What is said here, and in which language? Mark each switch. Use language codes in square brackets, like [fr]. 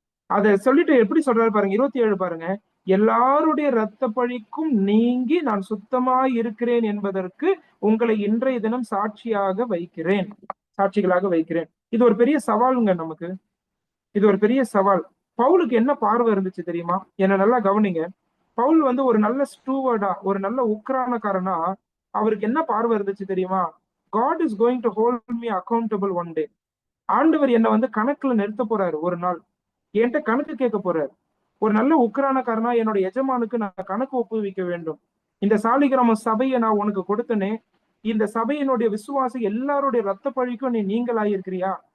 [ta] அதை சொல்லிட்டு எப்படி சொல்றாரு பாருங்க, 27 பாருங்க. எல்லாருடைய இரத்த பழிக்கும் நீங்கி நான் சுத்தமாய் இருக்கிறேன் என்பதற்கு உங்களை இன்றைய தினம் சாட்சிகளாக வைக்கிறேன். இது ஒரு பெரிய சவாலுங்க நமக்கு. இது ஒரு பெரிய சவால். பவுலுக்கு என்ன பார்வை இருந்துச்சு தெரியுமா? என்ன நல்லா கவனிங்க. பவுல் ஒரு நல்ல ஸ்டூவர்டா, ஒரு நல்ல உக்ரானக்காரனா அவருக்கு என்ன பார்வை இருந்துச்சு தெரியுமா? [en] God is going to hold me accountable one day. [ta] ஆண்டவர் என்ன கணக்குல நிறுத்த போறாரு ஒரு நாள், என்கிட்ட கணக்கு கேட்க போறாரு. ஒரு நல்ல உக்ரானக்காரனா என்னோட எஜமானுக்கு நான் கணக்கு ஒப்புவிக்க வேண்டும். இந்த சாலிகிராம சபையை நான் உனக்கு கொடுத்தனே, இந்த சபையினுடைய விசுவாசி எல்லாருடைய ரத்த பழிக்கும் நீ நீங்களாயிருக்கிறியா?